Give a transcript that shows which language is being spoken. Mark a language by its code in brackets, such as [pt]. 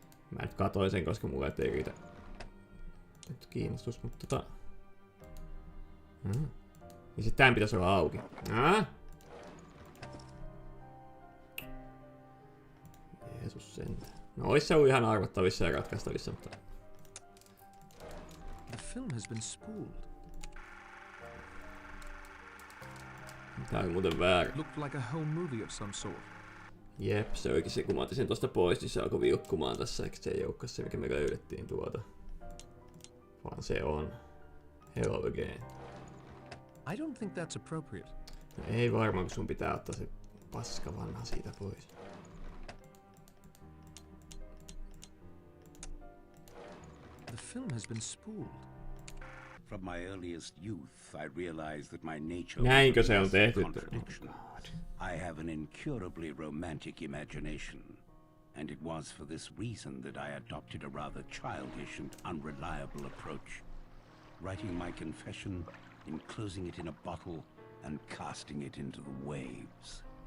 [fi] Mä nyt katoin sen, koska mulla ei riitä nyt kiinnostus, mutta Niin sit tän pitäis olla auki. Jesus sentään. No ois se ollut ihan arvattavissa ja ratkaistavissa, mutta... [en] The film has been spooled. [fi] Tää on muuten väärin. [en] Looked like a home movie of some sort. [fi] Jep, se oikein se, kun mä otin sen tosta pois, niin se alkoi vilkkumaan tässä, eikä se ei olekaan se, mikä me löydettiin tuolta. Vaan se on Hello Again. [en] I don't think that's appropriate. [fi] No ei varmaan, kun sun pitää ottaa se paska vanha siitä pois. [en] The film has been spooled. From my earliest youth, I realized that my nature [fi] Näinkö se on tehty? [en] I have an incurably romantic imagination, and it was for this reason that I adopted a rather childish and unreliable approach, writing my confession, enclosing it in a bottle, and casting it into the waves.